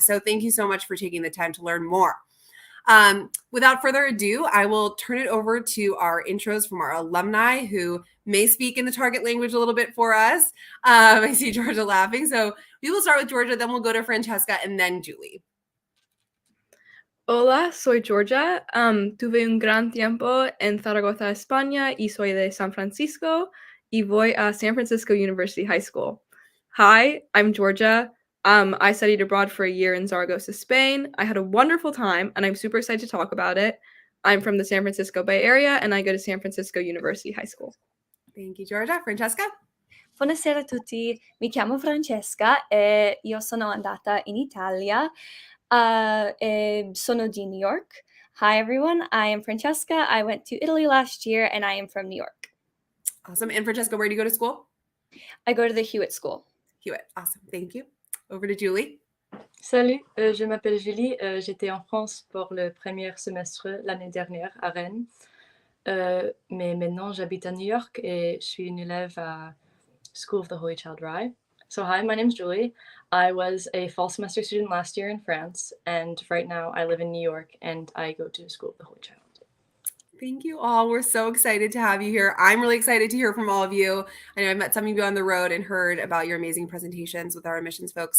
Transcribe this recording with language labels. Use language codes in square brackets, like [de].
[en] So thank you so much for taking the time to learn more. Without further ado, I will turn it over to our intros from our alumni who may speak in the target language a little bit for us. I see Georgia laughing. So we will start with Georgia, then we'll go to Francesca, and then Julie. [es] Hola, soy Georgia. Tuve un gran tiempo en Zaragoza, España, y soy de San Francisco, y voy a San Francisco University High School. [en] Hi, I'm Georgia. I studied abroad for a year in Zaragoza, Spain. I had a wonderful time, and I'm super excited to talk about it. I'm from the San Francisco Bay Area, and I go to San Francisco University High School. Thank you, Georgia. Francesca? [it] Buonasera a tutti, mi chiamo Francesca e io sono andata in Italia e sono di New York. [en] Hi everyone, I am Francesca. I went to Italy last year and I am from New York. Awesome. And Francesca, where do you go to school? I go to the Hewitt School. Hewitt. Awesome. Thank you. Over to Julie. [fr] Salut, je m'appelle Julie. J'étais en France pour le premier semestre l'année dernière à Rennes. Mais maintenant, j'habite à New York et je suis une élève à School of the Holy Child Rye. [en] So hi, my name's Julie. I was a fall semester student last year in France, and right now I live in New York and I go to School of the Holy Child. Thank you all. We're so excited to have you here. I'm really excited to hear from all of you. I know I've met some of you on the road and heard about your amazing presentations with our admissions folks.